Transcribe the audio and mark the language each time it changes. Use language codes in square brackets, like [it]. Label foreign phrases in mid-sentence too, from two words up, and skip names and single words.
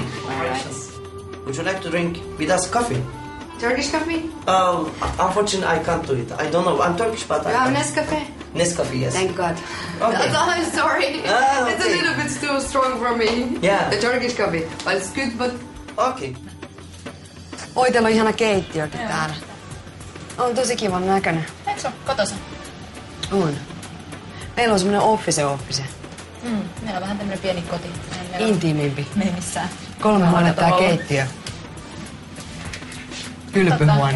[en] Would you like to drink with us coffee? Turkish coffee? Unfortunately, I can't do it. I don't know. I'm Turkish, but You have Nescafe? Nescafe, yes. Thank God. Okay. I'm sorry. Ah, It's a okay. little bit too strong for me. Yeah. The Turkish coffee. But it's good, but... Okay. [fi] Oi, teillä on ihana keittiökin täällä. On tosi kivan näköinen. Eikö se ole kotosa? On. Meillä on semmoinen office. Meillä on vähän tämmönen pieni koti. Intiimimpi. Me ei missään. 3 huonetta ja keittiö. Kylpyhuone.